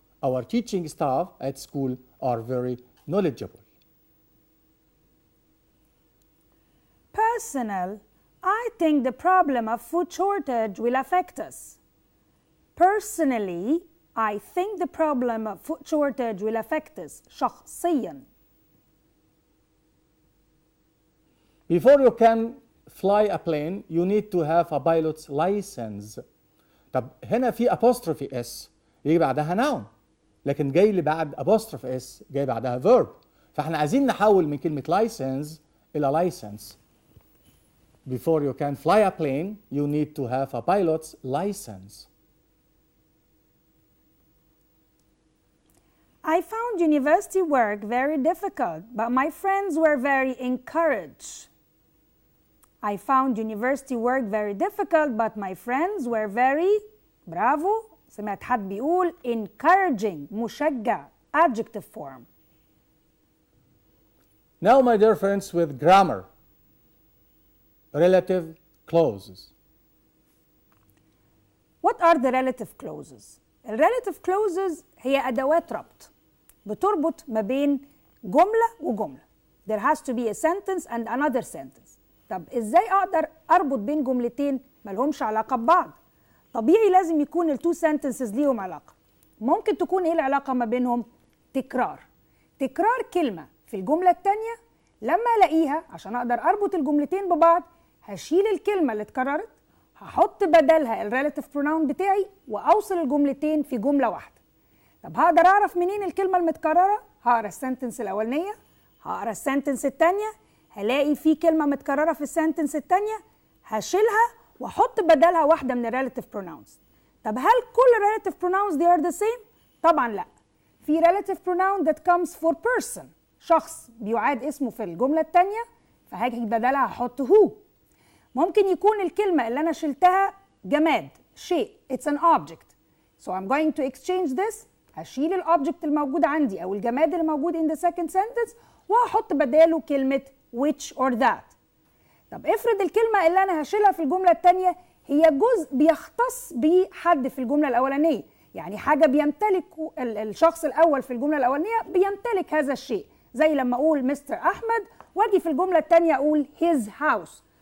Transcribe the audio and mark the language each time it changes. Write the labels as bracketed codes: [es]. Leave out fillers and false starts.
[en] Our teaching staff at school are very knowledgeable. Personal, I think the problem of food shortage will affect us. Personally, I think the problem of food shortage will affect us. [ar] شخصياً. [en] Before you can fly a plane, you need to have a pilot's license. [ar] طب هنا في apostrophe s يجي بعدها noun، لكن جاي لي بعد apostrophe s جاي بعدها verb، فاحنا عايزين نحول من كلمة license إلى license. [en] Before you can fly a plane, you need to have a pilot's license. I found university work very difficult, but my friends were very encouraged. I found university work very difficult, but my friends were very برافو. [ar] سمعت حد بيقول encouraging مشجع adjective form. [en] Now, my dear friends, with grammar, relative clauses. What are the relative clauses? [ar] الرelative clauses هي أدوات ربط بتربط ما بين جملة وجملة. [en] There has to be a sentence and another sentence. [ar] طب ازاي اقدر اربط بين جملتين مالهمش علاقة ببعض؟ طبيعي لازم يكون التو sentences ليهم علاقة. ممكن تكون ايه العلاقة ما بينهم؟ تكرار. تكرار كلمة في الجملة التانية لما الاقيها عشان اقدر اربط الجملتين ببعض هشيل الكلمة اللي اتكررت، هحط بدلها الريلاتيف بروناون بتاعي واوصل الجملتين في جملة واحدة. طب هقدر اعرف منين الكلمة المتكررة؟ هقرا السنتنس الاولانية، هقرا السنتنس التانية، هلاقي في كلمة متكررة في السنتنس التانية، هشيلها واحط بدلها واحدة من الريلاتيف بروناونز. طب هل كل الريلاتيف بروناونز [en] they are the same؟ [ar] طبعا لا. في [en] relative pronoun that comes for person، [ar] شخص بيعاد اسمه في الجملة التانية، فهاجي بدلها هحط who. ممكن يكون الكلمة اللي أنا شلتها جماد، شيء، [en] it's an object. So I'm going to exchange this، [ar] هشيل الأوبجكت الموجود عندي أو الجماد اللي موجود [en] in the second sentence [ar] وهحط بداله كلمة [en] which or that. [ar] طب افرض الكلمة اللي أنا هشيلها في الجملة التانية هي جزء بيختص بحد في الجملة الأولانية، يعني حاجة بيمتلك الشخص الأول في الجملة الأولانية بيمتلك هذا الشيء، زي لما أقول مستر أحمد واجي في الجملة التانية أقول [en] his house.